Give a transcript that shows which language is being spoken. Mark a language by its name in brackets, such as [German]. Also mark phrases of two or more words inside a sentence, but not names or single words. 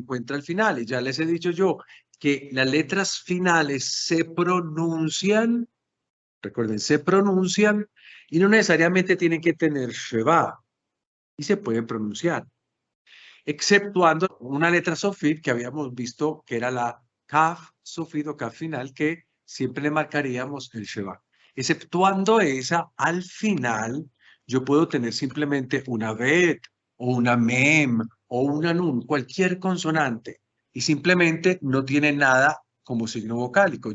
[Spanish] encuentra al final, y ya les he dicho yo que las letras finales se pronuncian, recuerden, se pronuncian, y no necesariamente tienen que tener sheva, y se pueden pronunciar, exceptuando una letra sofit que habíamos visto que era la kaf sofit o kaf final, que siempre le marcaríamos el sheva. Exceptuando esa, al final yo puedo tener simplemente una bet o una mem o una nun, cualquier consonante, y simplemente no tiene nada como signo vocálico.